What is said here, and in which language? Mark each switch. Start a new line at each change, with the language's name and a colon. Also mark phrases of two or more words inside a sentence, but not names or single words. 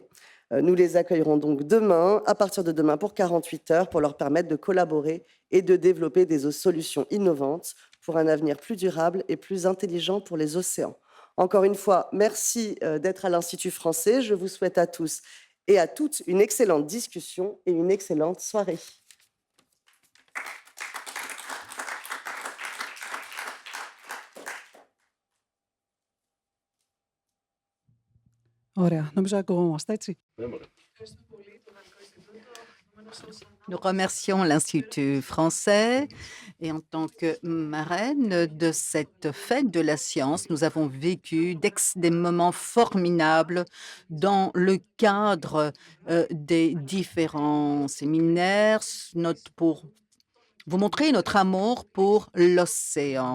French: Nous les accueillerons donc demain, à partir de demain pour 48 heures, pour leur permettre de collaborer et de développer des solutions innovantes pour un avenir plus durable et plus intelligent pour les océans. Encore une fois, merci d'être à l'Institut français. Je vous souhaite à tous et à toutes une excellente discussion et une excellente soirée.
Greek: Ωραία. Νομίζω ακουγόμαστε, έτσι.
French: Nous remercions l'Institut français et en tant que marraine de cette fête de la science, nous avons vécu des moments formidables dans le cadre des différents séminaires pour vous montrer notre amour pour l'océan.